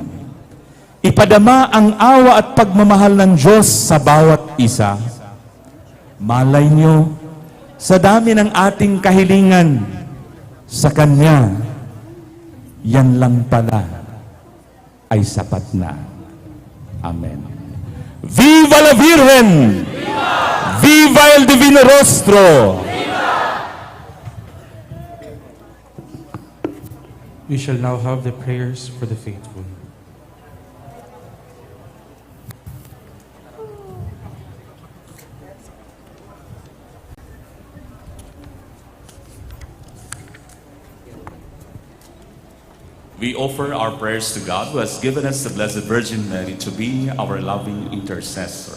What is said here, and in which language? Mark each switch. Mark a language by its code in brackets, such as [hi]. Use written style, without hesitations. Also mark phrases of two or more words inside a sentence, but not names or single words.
[tl] Ipadama ang awa at pagmamahal ng Diyos sa bawat isa. Malay nyo, sa dami ng ating kahilingan sa Kanya, yan lang pala ay sapat na. [es] Amen. Viva la Virgen! Viva! Viva el Divino Rostro! Viva! [en] We shall now have the prayers for the faithful. We offer our prayers to God who has given us the Blessed Virgin Mary to be our loving intercessor.